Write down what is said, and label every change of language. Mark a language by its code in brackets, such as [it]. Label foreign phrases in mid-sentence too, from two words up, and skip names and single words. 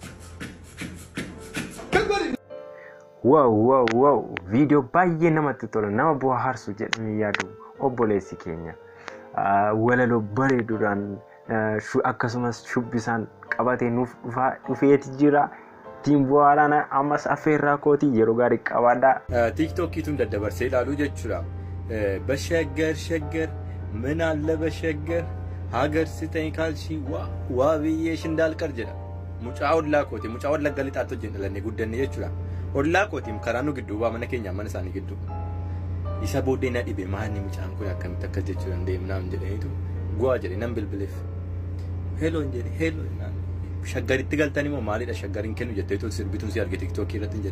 [om] Wow viidiyoo baay'ee namatti tola nama bohaarsu jedhanii yaadu obboleessi keenya. Walaloo bareeduudhaan akkasumas shubbisaan qabatee nuuf dhufeeti jira. Ittiin bohaaraan ammas affeerraa kootii yeroo gaarii qabaadhaa. Tiiktookkiituun daddabarsee ilaaluu jechuudha. [am] Bashaggar ምን አለ በሸገር ሀገር ስጠኝ ካልሽኝ ዋ ብዬሽ እንዳልቀር jedha. [om] Mucaa ollaa kooti mucaa wallagga lixaatti hojii dhalannee guddanne jechuudha. Ollaa kootiin karaa nu gidduu mana keenya mana isaanii gidduu. Isa booddee na dhibe maanni mucaan kun akkamitti akkas jechuu danda'e naam jedhaniitu gu'aa jedhe nan bilbileef. Heeloo jedhe heeloo naan shaggaritti galtanii moo maalidha shaggariin kennu jetteetu sirbituun si arge tiktookii irratti hin jedhe.